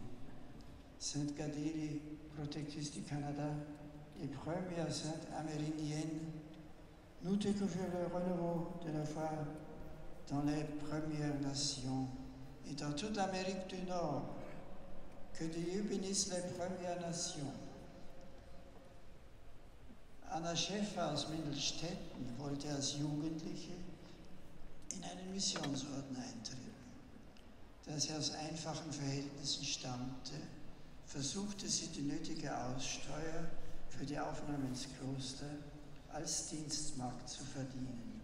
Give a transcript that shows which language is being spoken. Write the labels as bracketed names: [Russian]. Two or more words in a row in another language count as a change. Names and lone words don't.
[French] Sainte Gadeli, protectrice du Canada et première sainte amérindienne, nous découvrons le renouveau de la foi dans les Premières Nations et dans toute l'Amérique du Nord. Que Dieu bénisse les Premières Nations. [German] Anna Schäfer aus Mindelstetten wollte als Jugendliche in einen Missionsorden eintreten. Da sie aus einfachen Verhältnissen stammte, versuchte sie die nötige Aussteuer für die Aufnahme ins Kloster als Dienstmagd zu verdienen.